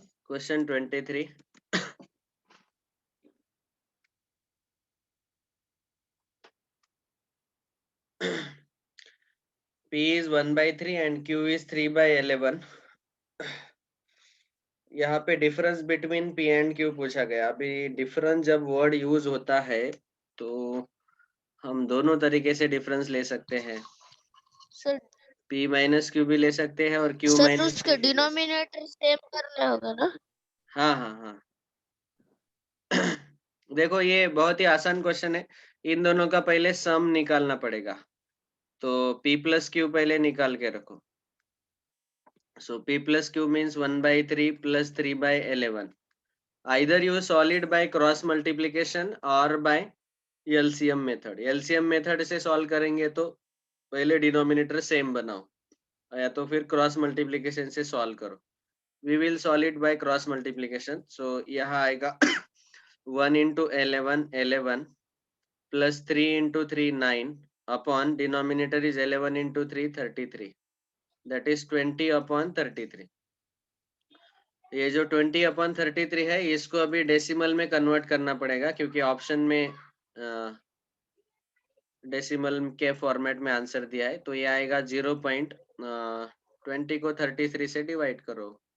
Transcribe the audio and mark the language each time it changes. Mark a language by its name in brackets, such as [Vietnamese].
[English] Question 23, P is 1/3 and Q is 3/11। [Hindi] यहाँ पे difference between P and Q पूछा गया। अभी डिफरेंस जब वर्ड यूज होता है तो हम दोनों तरीके से डिफरेंस ले सकते हैं, सर P माइनस Q भी ले सकते हैं और Q सर माइनस उसके डिनोमिनेटर सेम करना होगा ना? हाँ हाँ हाँ। देखो ये बहुत ही आसान क्वेश्चन है, इन दोनों का पहले सम निकालना पड़ेगा, तो P प्लस Q पहले निकाल के रखो। [English] So P plus Q means 1/3 plus 3/11. Either you solve it by cross multiplication or by LCM method. [Hindi] LCM method से solve करेंगे तो पहले डिनोमिनेटर सेम बनाओ, या तो फिर क्रॉस मल्टीप्लिकेशन से सॉल्व करो। [English] We will solve it by cross multiplication. So [Hindi] यहाँ आएगा [English] 1 into 11 11 plus 3 into 3 9 upon denominator is 11 into 3 33, that is 20 upon 33। [Hindi] ये जो 20/33 है इसको अभी डेसिमल में कन्वर्ट करना पड़ेगा, क्योंकि ऑप्शन में डेसिमल के फॉर्मेट में आंसर दिया है। तो ये आएगा 0.20 को 33 से डिवाइड करो।